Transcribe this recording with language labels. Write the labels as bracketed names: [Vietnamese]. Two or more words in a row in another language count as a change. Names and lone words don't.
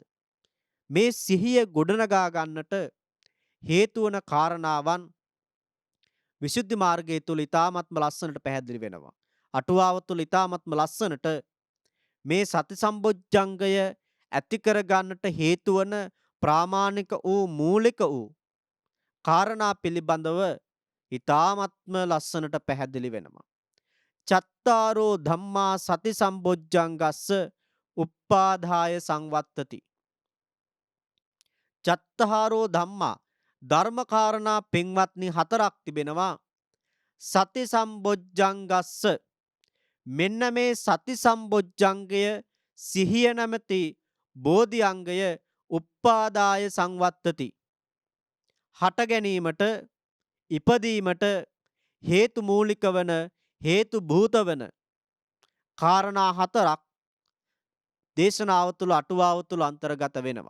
[Sinhala] මේ සිහිය ගොඩනගා ගන්නට හේතු වන කාරණාවන් විසුද්ධි මාර්ගය තුල ඊ타ත්ම ලස්සනට පැහැදිලි වෙනවා. අටුවාව තුල ඊ타ත්ම ලස්සනට මේ සති සම්බොජ්ජංගය ඇති කර ගන්නට හේතු වන ප්‍රාමාණික වූ මූලික වූ කාරණා පිළිබඳව ඊ타ත්ම ලස්සනට පැහැදිලි වෙනවා. [Pali] චත්තාරෝ ධම්මා සති සම්බොජ්ජංගස්ස උප්පාදාය සංවත්තති. චත්තාරෝ ධම්මා [Sinhala] ධර්මකාරණා පින්වත්නි හතරක් තිබෙනවා. [Pali] සති සම්බොජ්ජංගස්ස [Sinhala] මෙන්න මේ සති සම්බොජ්ජංගය සිහිය නැමැති බෝධි අංගය [Pali] උප්පාදාය සංවත්තති. [Sinhala] හට ගැනීමට ඉපදීමට හේතු මූලික වන හේතු භූත වන කාරණා හතරක් දේශනාව තුළ අටුවාව තුළ අන්තර්ගත වෙනවා.